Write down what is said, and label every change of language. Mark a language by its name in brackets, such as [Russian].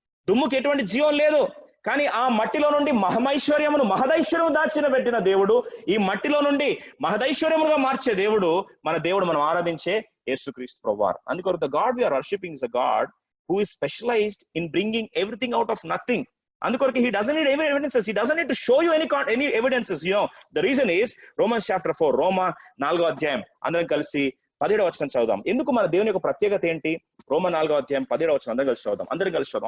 [Telugu] దుమ్ముకి ఎటువంటి జీవం లేదు, కానీ ఆ మట్టిలో నుండి మహదైశ్వర్యము దాచిన పెట్టిన దేవుడు ఈ మట్టిలో నుండి మహదైశ్వర్యముగా మార్చే దేవుడు మన దేవుడు, మనం ఆరాధించే యేసుక్రీస్తు ప్రభువారు. [English] అందుకొరకు the god we are worshiping is the god who is specialized in bringing everything out of nothing. అందుకొరకు he doesn't need any evidences, he doesn't need to show you any evidences. You know, the reason is Romans chapter 4, [Telugu] రోమా 4వ అధ్యాయం అందరం కలిసి 17వ వచనం చదువుదాం. ఎందుకు మన దేవుని యొక్క ప్రత్యేకత ఏంటి? రోమా 4వ అధ్యాయం 17వ వచనం అందరం కలిసి చదువుదాం.